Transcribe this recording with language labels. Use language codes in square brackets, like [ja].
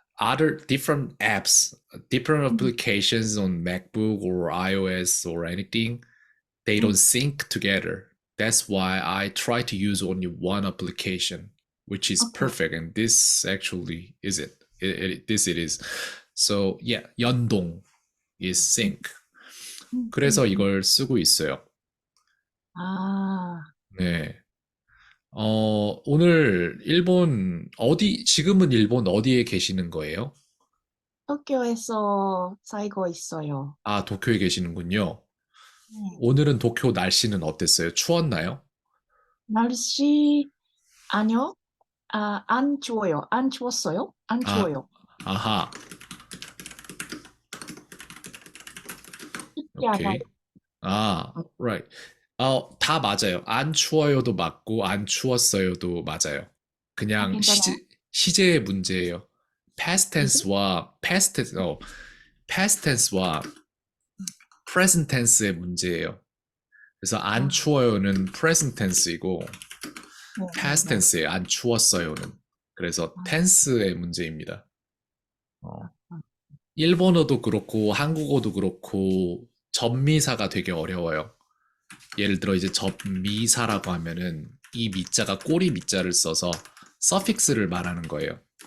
[en] other different apps, different applications on MacBook or iOS or anything, they don't sync together. That's why I try to use only one application, which is Okay. perfect. And this actually is it. This it is. So yeah, 연동 is sync. [ko] 그래서 이걸 쓰고 있어요. 아, 네. 오늘 지금은 일본 어디에 계시는 거예요? 도쿄에서 살고 있어요. 아, 도쿄에 계시는군요. 네. 오늘은 도쿄 날씨는 어땠어요? 추웠나요? 날씨, 아니요. 안 추워요. 안 추웠어요? 안 아, 추워요. 아하, 춥지 않아요. 오케이. right. 다 맞아요. 안 추워요도 맞고, 안 추웠어요도 맞아요. 그냥 괜찮아요. 시제의 문제예요. 이제? past tense와 present tense의 문제예요. 그래서 안 아, 추워요는 present tense이고, 네, 네, past 네. tense에 안 추웠어요는. 그래서 아, tense의 문제입니다. 아, 어, 아. 일본어도 그렇고 한국어도 그렇고 접미사가 되게 어려워요. 예를 들어 이제 접미사라고 하면은 이 미자가 꼬리 미자를 써서 서픽스를 말하는 거예요.